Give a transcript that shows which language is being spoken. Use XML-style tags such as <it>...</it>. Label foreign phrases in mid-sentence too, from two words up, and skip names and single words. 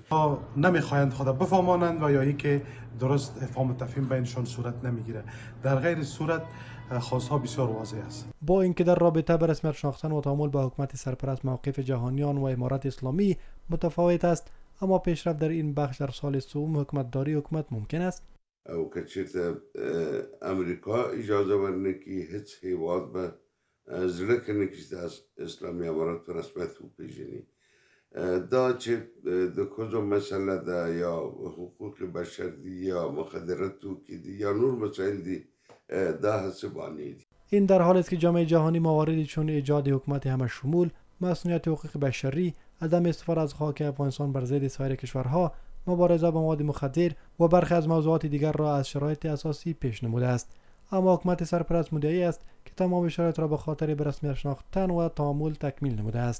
<fa>نمیخواهند خود بفهمانند و یا اینکه درست افهام و تفهیم بینشان صورت نمیگیره. در غیر صورت خواستها بسیار واضح است. با اینکه در رابطه به رسمیت شناختن و تعامل با حکومت سرپرست موقف جهانیان و امارت اسلامی متفاوت است، اما پیشرفت در این بخش در سال سوم حکومتداری حکومت ممکن است.</fa> <ps>او که چیرته امریکا اجازه ورنه که هیچ هیواد به زړه کې نه کېږي د اسلامي امارت په رسمیت وپېژني دا چې د ښځو مسله ده یا حقوق بشر دي یا مخدره توکي دي یا نور مسائل دي دا حسابانه دي.</ps> <fa>این در حالی است که جامعه جهانی مواردی چون ایجاد حکومت همه شمول، مسئولیت حقوق بشری، عدم استفاده از خاک افغانستان بر ضد سایر کشورها، مبارزه با مواد مخدر و برخی از موضوعات دیگر را از شرایط اساسی پیش نموده است. اما حکومت سرپرست مدعی است که تمام شرایط را به خاطر به رسمیت شناختن و تعامل تکمیل نموده است.</fa>